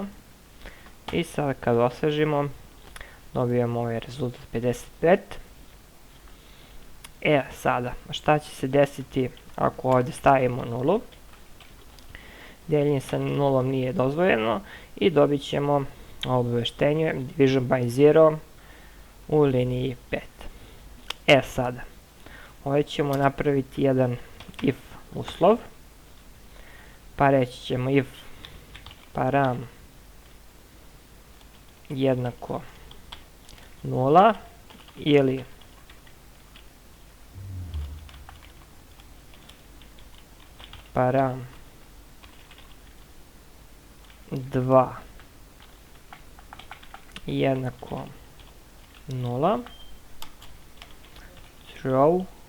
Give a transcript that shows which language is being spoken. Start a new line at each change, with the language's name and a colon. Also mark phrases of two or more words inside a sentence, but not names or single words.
Serbian: I sad kad osvežimo dobijemo ovaj rezultat 55. Sada, šta će se desiti ako ovdje stavimo nulu? Deljenje sa nulom nije dozvoljeno i dobit ćemo obaveštenje
English: division by 0
Serbian: u liniji 5. Sada, ovdje ćemo napraviti jedan if uslov, pa reći ćemo
English: if param
Serbian: jednako 0 ili param 2 jednako 0, throw